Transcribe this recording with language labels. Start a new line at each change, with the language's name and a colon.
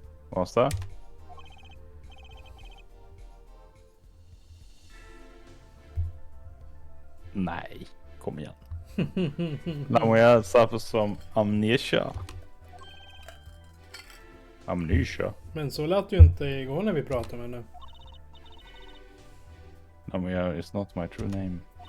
English: What's that?
Swedish: Nej, kom igen.
English: Lamoya suffers from amnesia. Amnesia?
Swedish: Men så lät ju inte igår när vi pratade med henne.
English: Lamoya is not my true name.